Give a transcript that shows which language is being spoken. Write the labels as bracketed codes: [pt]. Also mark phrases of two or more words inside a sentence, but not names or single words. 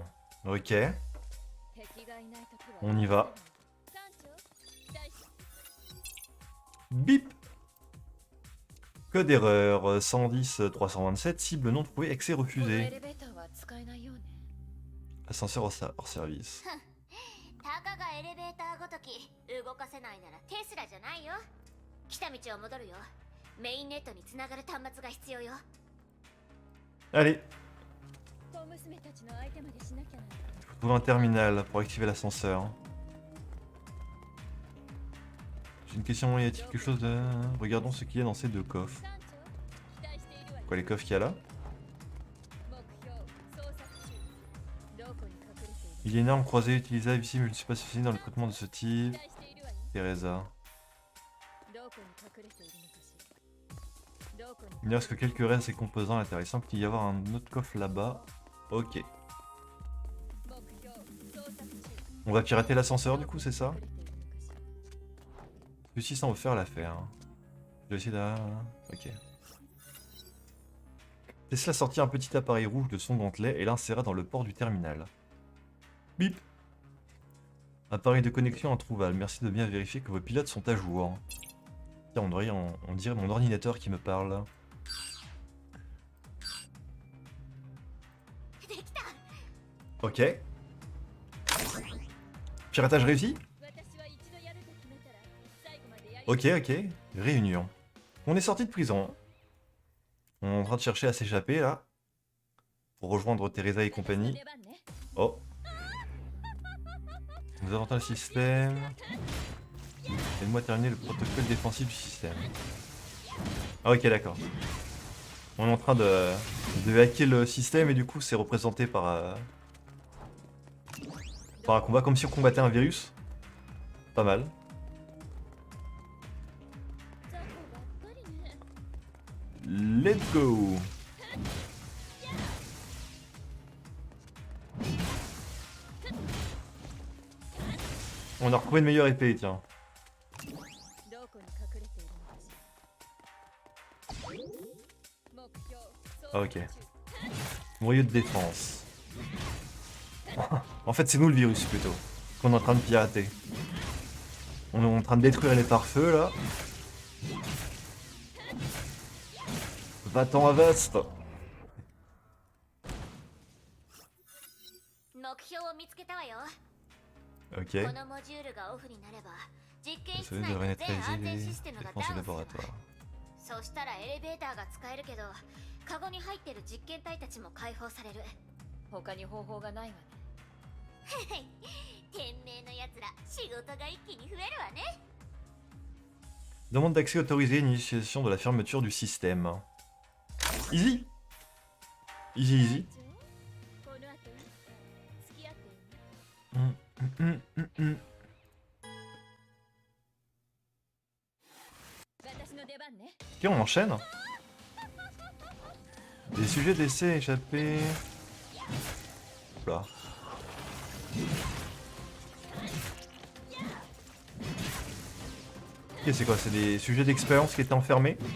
[fr] Ok. On y va. Bip. Code erreur 110 327, cible non trouvée, accès [ja] このエ [fr] refusé. [ja] レベーターは使えないようね。 [fr] Ascenseur hors service. [ja] たかがエレベーターごとき動かせないならテスラじゃないよ。来た道を戻るよ。メインネットにつながる端末が必要よ。 [fr] Allez, [ja] 小娘たちの相手までしなきゃな。 [fr] trouver un terminal pour activer l'ascenseur. J'ai une question, y a-t-il quelque chose de... Regardons ce qu'il y a dans ces deux coffres. [ja] 艦長、期待しているわよ。 [fr] Quoi, les coffres qu'il y a là? [ja] 目標、捜索中。どこに隠れている？ [fr] Il y a une arme croisée utilisable ici, mais je ne suis pas spécialisé dans le traitement de ce [ja] 期 [fr] type. [ja] 待しているわよ。 Teresa. どこに隠れているのかしら。どこに [fr] Il ne reste que quelques restes et composants à l'intérieur. Il semble qu'il y avoir un autre coffre là-bas. Ok. [ja] 目標、捜索中。 [fr] On va pirater l'ascenseur du coup, c'est ça? [ja] 隠れているのかしら。 [fr] Ceci semble faire l'affaire. Je vais essayer de... Ok. Tesla sortit un petit appareil rouge de son gantelet et l'inséra dans le port du terminal. Bip! Appareil de connexion introuvable. Merci de bien vérifier que vos pilotes sont à jour. Tiens, on dirait mon ordinateur qui me parle. [ja] できた。 [fr] Ok. Piratage réussi? [ja] 私は一度やると決めたら最後までやり [fr] Ok, ok. Réunion. On est sorti de prison. On est en train de chercher à s'échapper là. Pour rejoindre Teresa et [ja] 私の [fr] compagnie. [ja] 出番ね。 [fr] Oh. Nous avons atteint le système. Aide-moi à terminer le protocole défensif du système. Ah ok, d'accord. On est en train de hacker le système et du coup c'est représenté par un combat comme si on combattait un virus. Pas mal. [ja] 雑魚ばっかりね。 [en] Let's go. [fr] On a retrouvé une meilleure épée, tiens. [ja] どこに隠れているのかしら。目標、あ ok 捜索中。 [fr] Moyeu de défense. En fait, c'est nous le virus plutôt. Qu'on est en train de pirater. On est en train de détruire les pare-feux là. Va-t'en à Vaste. [ja] 目標を見つけたわよ。 [fr] Ok. [ja] このモジュールがオフになれば実験室 [fr] Ça [ja] 内 [fr] devrait [ja] の全安 [fr] neutraliser [ja] 全 [fr] les [ja] システムが [fr] défenses [ja] ダウン [fr] du [ja] するわ。 [fr] laboratoire. [ja] そしたらエレベーターが使えるけどカゴに入ってる実験体たちも解放される。他に方法がないわね。天命のやつら仕事が一気に増えるわね。 [fr] Demande d'accès autorisé, initiation de la fermeture du système. [en] Easy. Easy, easy. [ja] この後いつか付き合ってよね。私の出番ね。 [fr] Ok, on enchaîne. Des sujets d'essai échappés. Oula. Ok, c'est quoi? C'est des sujets d'expérience qui étaient enfermés?